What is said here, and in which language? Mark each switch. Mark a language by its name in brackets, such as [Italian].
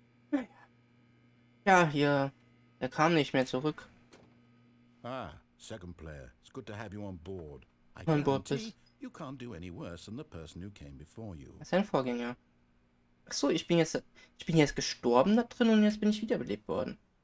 [German] Naja. Ja, hier. Er kam nicht mehr zurück. [English] Ah, second player. It's good to have you on board. I [German] An Bord bist. [English] guarantee you can't do any worse than the person who came before you. [German] Das ist ein Vorgänger. Achso, ich bin jetzt gestorben da drin und jetzt bin ich wiederbelebt worden.